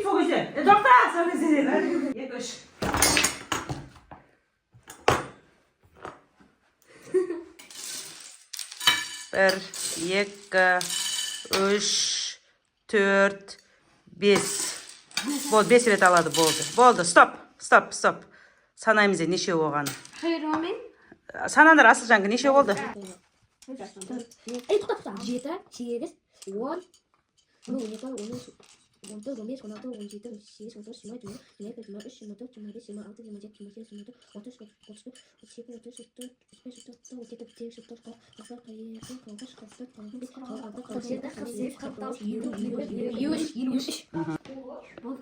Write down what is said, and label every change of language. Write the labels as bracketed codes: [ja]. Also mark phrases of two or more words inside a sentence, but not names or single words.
[tr] Söyle. Doktor söyle size. Yaklaş. Bir, iki, üç, dört, beş. [kk] Болды, 5 рет алады, болды. Болды, стоп. Санаймыз неше болғаны. [tr] Hayır Ramin. [kk] Санаңдар Асылжанға неше болды? 7, 8, 10, 12, 13, 14, 15, 16, 17, 18, 19, 20, 21, 22, 23, 24, 25, 26, 27, 28, 29, 30, 31, 32, 33, 34, 35, 36, 37, 38, 39, 40, 41,